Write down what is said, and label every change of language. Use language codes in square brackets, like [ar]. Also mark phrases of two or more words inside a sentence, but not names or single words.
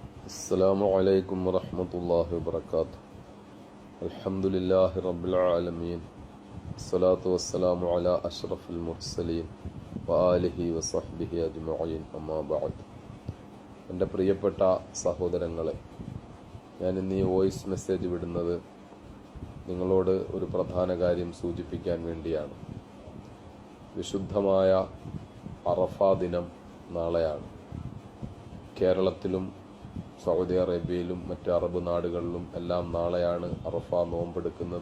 [ar] السلام عليكم ورحمة الله وبركاته. الحمد لله رب العالمين. الصلاة والسلام على أشرف المرسلين وآله وصحبه أجمعين. أما بعد. [ml] എൻ്റെ പ്രിയപ്പെട്ട സഹോദരങ്ങളെ, ഞാൻ ഇന്ന് ഈ വോയിസ് മെസ്സേജ് വിടുന്നത് നിങ്ങളോട് ഒരു പ്രധാന കാര്യം സൂചിപ്പിക്കാൻ വേണ്ടിയാണ്. വിശുദ്ധമായ അറഫ ദിനം നാളെയാണ്. കേരളത്തിലും സൗദി അറേബ്യയിലും മറ്റ് അറബ് നാടുകളിലും എല്ലാം നാളെയാണ് അറഫ നോമ്പെടുക്കുന്നത്.